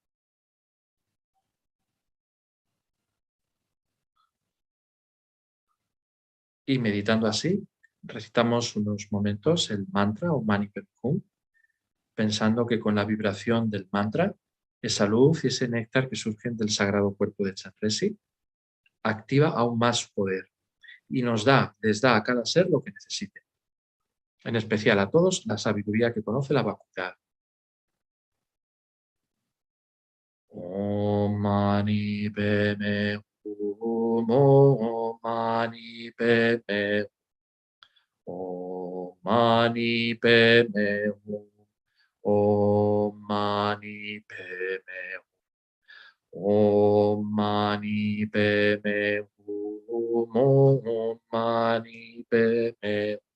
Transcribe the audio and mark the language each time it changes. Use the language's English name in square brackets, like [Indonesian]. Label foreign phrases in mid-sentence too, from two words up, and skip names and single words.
[Spanish] Y meditando así, recitamos unos momentos el mantra [Sanskrit] o Mani Padme Hum, [Spanish] pensando que con la vibración del mantra, esa luz y ese néctar que surgen del sagrado cuerpo de Chenrezig, activa aún más su poder y les da a cada ser lo que necesite. En especial a todos la sabiduría que conoce la vacuidad. [Sanskrit] Om Mani Padme Hum, Om Mani Padme Hum, Om Mani Padme Hum, Om Mani Padme Hum, Om Mani Padme Hum, Om Mani Padme